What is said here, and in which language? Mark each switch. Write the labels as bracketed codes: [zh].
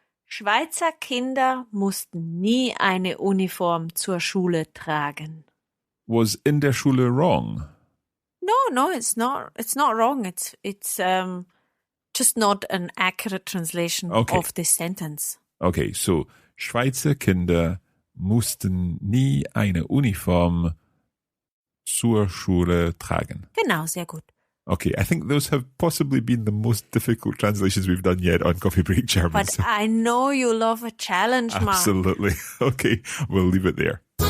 [de] Schweizer Kinder mussten nie eine Uniform zur Schule tragen. [en] Was [de] in der Schule [en] wrong? No, it's not. It's not wrong. It's just not an accurate translation of this sentence. [de] Okay, so Schweizer Kinder mussten nie eine Uniform zur Schule tragen. Genau, sehr gut. [en] Okay, I think those have possibly been the most difficult translations we've done yet on Coffee Break German. But so. I know you love a challenge, Mark. Absolutely. Okay, we'll leave it there.